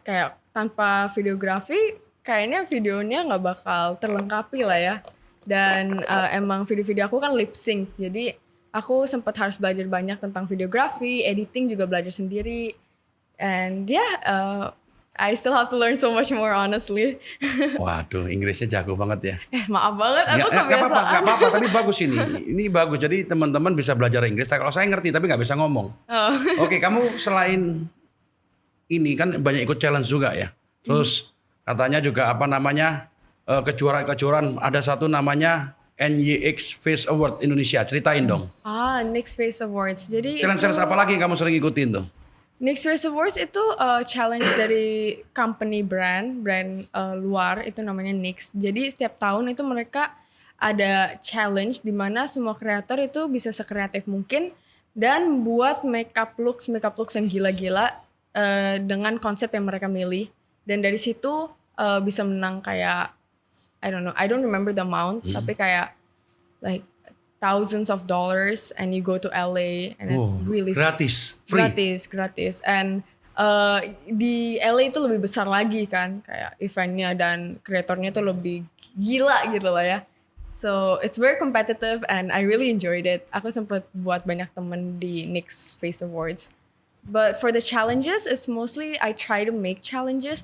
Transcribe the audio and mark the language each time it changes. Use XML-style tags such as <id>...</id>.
<id>Kayak tanpa videografi, kayaknya videonya nggak bakal terlengkapi lah ya. Dan emang video-video aku kan lip sync, jadi aku sempat harus belajar banyak tentang videografi, editing juga belajar sendiri.</id> <en>And I still have to learn so much more honestly.</en> <id>Waduh, Inggrisnya jago banget ya. Maaf banget, aku Nggak kebiasaan. apa-apa, tapi bagus ini. Ini bagus. Jadi teman-teman bisa belajar Inggris. Kalau saya ngerti tapi nggak bisa ngomong. Oh. Oke, kamu selain ini kan banyak ikut challenge juga ya. Terus katanya juga apa namanya kejuaraan ada satu namanya NYX Face Award Indonesia. Ceritain dong. Next Face Awards. Jadi Challenge apa lagi yang kamu sering ikutin tuh? Next Face Awards itu challenge dari company brand luar itu namanya NYX. Jadi setiap tahun itu mereka ada challenge di mana semua kreator itu bisa sekreatif mungkin dan buat makeup looks yang gila-gila dengan konsep yang mereka milih. Dan dari situ bisa menang kayak</id> <en>I don't remember the amount</en> <id>tapi kayak</id> <en>like thousands of dollars and you go to LA and it's really</en> <id>gratis,</id> <en>free.</en> <id>Gratis.</id> <en>And</en> <id>di LA itu lebih besar lagi kan, kayak eventnya dan kreatornya tuh lebih gila gitu lah ya.</id> <en>So it's very competitive and I really enjoyed it.</en> <id>Aku sempat buat banyak temen di NYX Face Awards.</id> <en>But for the challenges, it's mostly I try to make challenges.</en>